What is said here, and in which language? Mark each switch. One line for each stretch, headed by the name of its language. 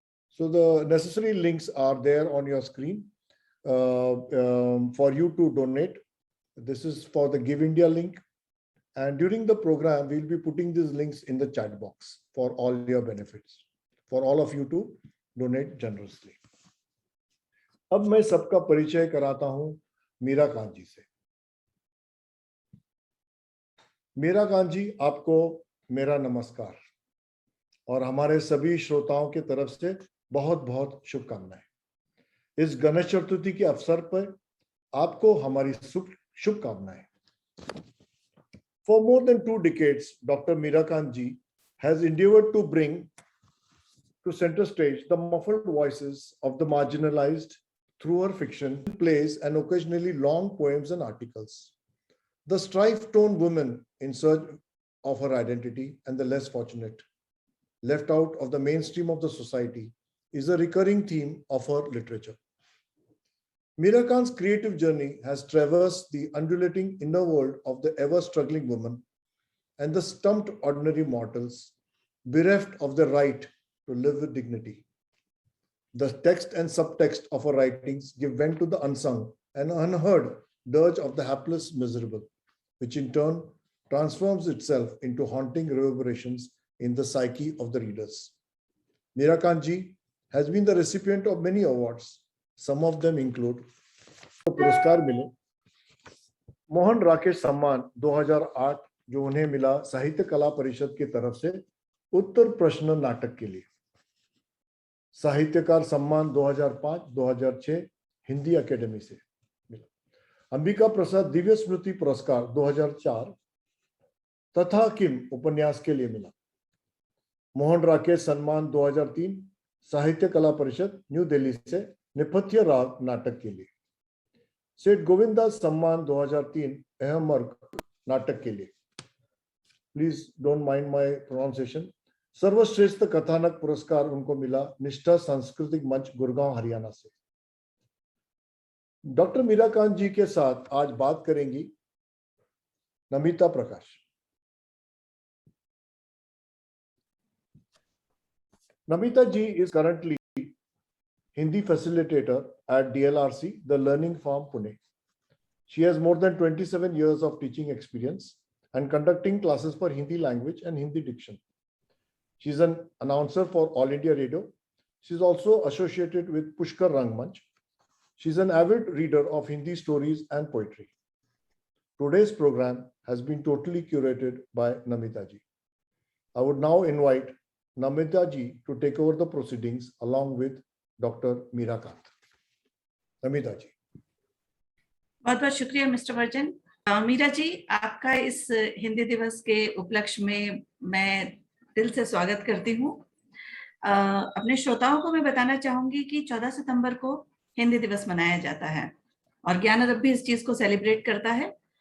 English: So the necessary links are there on your screen for you to donate. This is for the Give India link. And during the program, we'll be putting these links in the chat box for all your benefits, for all of you to donate generously.
Hindi: अब मैं सबका परिचय कराता हूं मीरा कांत जी से। मीरा कांत जी, आपको मेरा नमस्कार और हमारे सभी श्रोताओं की तरफ से बहुत बहुत शुभकामनाएं। इस गणेश चतुर्थी के अवसर पर आपको हमारी शुभकामनाएं।
English: For more than 2 decades, Dr. Meera Kant ji has endeavored to bring to center stage the muffled voices of the marginalized through her fiction, plays, and occasionally long poems and articles. The strife-torn woman in search of her identity and the less fortunate, left out of the mainstream of the society, is a recurring theme of her literature. Meera Kant's creative journey has traversed the undulating inner world of the ever-struggling woman and the stumped ordinary mortals, bereft of the right to live with dignity. The text and subtext of her writings give vent to the unsung and unheard dirge of the hapless miserable, which in turn transforms itself into haunting reverberations in the psyche of the readers. Meera Kant ji has been the recipient of many awards. Some of them include
Hindi: पुरस्कार मिले, मोहन राकेश सम्मान 2008 जो उन्हें मिला साहित्य कला परिषद की तरफ से उत्तर प्रश्न नाटक के लिए, साहित्यकार सम्मान 2005-2006 हिंदी अकेडमी से मिला, अंबिका प्रसाद दिव्य स्मृति पुरस्कार 2004 तथा किम उपन्यास के लिए मिला, मोहन राकेश सम्मान 2003 साहित्य कला परिषद न्यू दिल्ली से नेपथ्य राग नाटक के लिए, सेठ गोविंदास सम्मान 2003 अहमर्ग नाटक के लिए,
English: please don't mind my pronunciation,
Hindi: सर्वश्रेष्ठ कथानक पुरस्कार उनको मिला निष्ठा सांस्कृतिक मंच गुड़गांव हरियाणा से। डॉक्टर मीरा कांत जी के साथ आज बात करेंगी नमिता प्रकाश।
English: Namita ji is currently Hindi facilitator at DLRC, the Learning Farm, Pune. She has more than 27 years of teaching experience and conducting classes for Hindi language and Hindi diction. She is an announcer for All India Radio. She is also associated with Pushkar Rangmanch. She is an avid reader of Hindi stories and poetry. Today's program has been totally curated by Namita ji. I would now invite Namita ji to take over the proceedings along with Dr. Meera Kant. Namita ji.
Hindi: बहुत बहुत शुक्रिया mister version. Meera ji, आपका इस हिंदी दिवस के उपलक्ष्य में मैं दिल से स्वागत करती हूँ। अपने श्रोताओं को मैं बताना चाहूंगी कि 14 सितंबर को हिंदी दिवस मनाया जाता है और ज्ञान अदब भी इस चीज को सेलिब्रेट करता है।